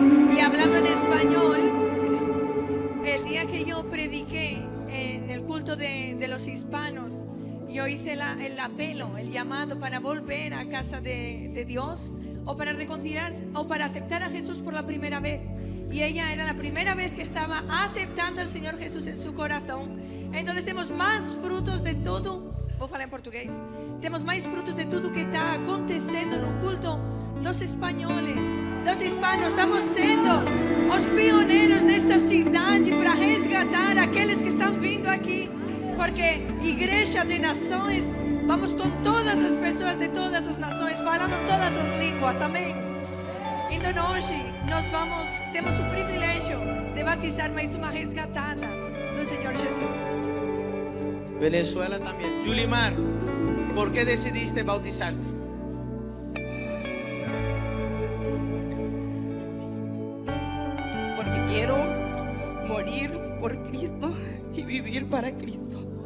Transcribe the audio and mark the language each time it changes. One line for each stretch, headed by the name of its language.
Spanish: Y hablando en español, el día que yo prediqué en el culto de los hispanos, yo hice el apelo, el llamado para volver a casa de Dios, o para reconciliarse, o para aceptar a Jesús por la primera vez. Y ella era la primera vez que estaba aceptando al Señor Jesús en su corazón. Entonces tenemos más frutos de todo.
Portuguese: Vou falar em português. Temos mais frutos de tudo que está acontecendo no culto dos espanhóis, dos hispanos. Estamos sendo os pioneiros nessa cidade para resgatar aqueles que estão vindo aqui, porque Igreja de Nações, vamos com todas as pessoas de todas as nações, falando todas as línguas. Amém. Então hoje temos o privilégio de batizar mais uma resgatada do Senhor Jesus.
Spanish: Venezuela también. Yulimar, ¿por qué decidiste bautizarte? Porque quiero morir por Cristo y vivir para Cristo.